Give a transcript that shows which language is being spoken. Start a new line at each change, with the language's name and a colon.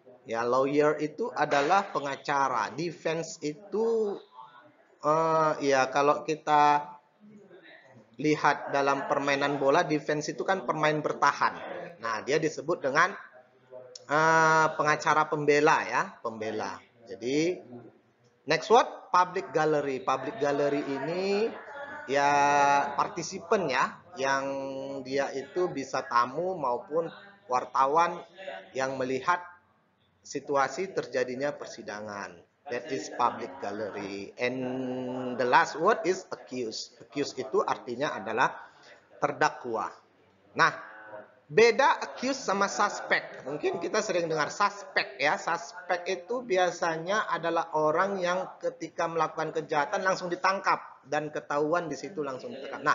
Indonesian: Ya, lawyer itu adalah pengacara. Defense itu ya, kalau kita lihat dalam permainan bola, defense itu kan pemain bertahan. Nah, dia disebut dengan pengacara pembela, ya, pembela. Jadi
English: next word public gallery.
Indonesian: Public gallery ini ya partisipan, ya, yang dia itu bisa tamu maupun wartawan yang melihat situasi terjadinya persidangan.
English: That is public gallery. And the last word is accused.
Indonesian: Accused itu artinya adalah terdakwa. Nah, beda accused sama suspect. Mungkin kita sering dengar suspect, ya. Suspect itu biasanya adalah orang yang ketika melakukan kejahatan langsung ditangkap dan ketahuan di situ langsung ditangkap.